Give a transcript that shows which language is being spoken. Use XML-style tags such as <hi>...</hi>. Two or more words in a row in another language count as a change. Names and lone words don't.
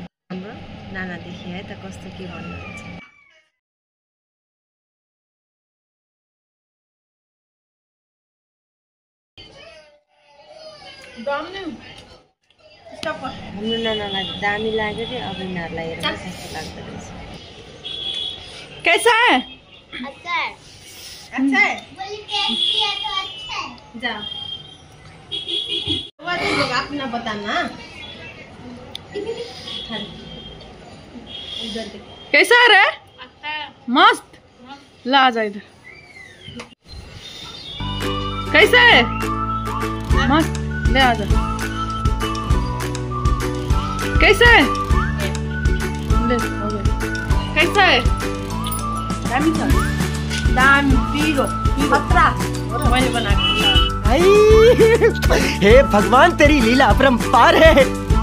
<ne>हाम्रो नानादेखि है त कस्तो के भन्नुहुन्छ। हाम्रो नानालाई दामी लाग्यो कि अब यिनीहरूलाई हेरेर कस्तो लाग्दो रहेछ।</ne> <hi>कैसा है? अच्छा है। अच्छा है? जाओ अपना बताना। कैसा है? अच्छा है। मस्त। ला आ जा इधर। कैसा है? मस्त। ले आ जा। कैसा है? ले हो गया। कैसा है?</hi> <ne>दामी छ। दामी पिरो खतरा।</ne> <hi>मैंने बना के। हे भगवान, तेरी लीला अपरंपार है।</hi>